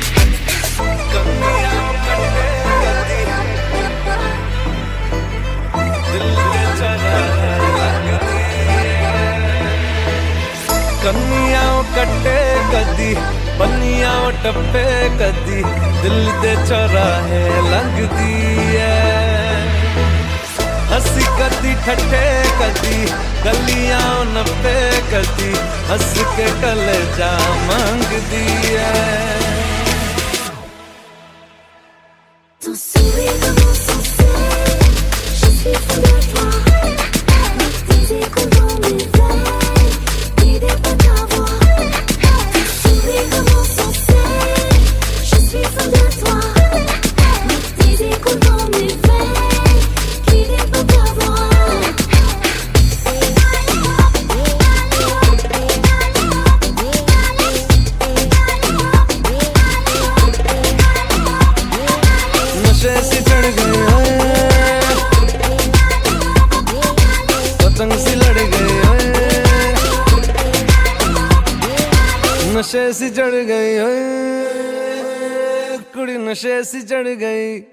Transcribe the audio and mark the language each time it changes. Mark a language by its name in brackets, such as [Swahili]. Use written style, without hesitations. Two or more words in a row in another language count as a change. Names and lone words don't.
[Punjabi] ਕੰਨੀਆਂ ਕੱਟੇ ਕਦੀ, ਬੰਨੀਆਂ ਟੱਪੇ ਕਦੀ, ਦਿਲ ਦੇ ਚੌਰਾਹੇ ਲੰਘਦੀ ਹੈ। ਹੱਸੀ ਕਦੀ ਠੱਠੇ ਕਦੀ, ਗਲੀਆਂ ਨੱਪੇ ਕਦੀ, ਹੱਸ ਕੇ ਕਲੇਜਾ ਮੰਗਦੀ ਹੈ। [French] Ton sourire commence sans cesse, je suis fou de toi. Avec tes échos dans mes veines, l'idée peut t'avoir. Ton sourire commence sans cesse, je suis fou de toi. Avec tes échos dans mes veines, l'idée peut t'avoir. [Hindi] नशे से चढ़ गई ओए, पतंग सी लड़ गई ओए, नशे से चढ़ गई ओए कुड़ी, नशे से चढ़ गई।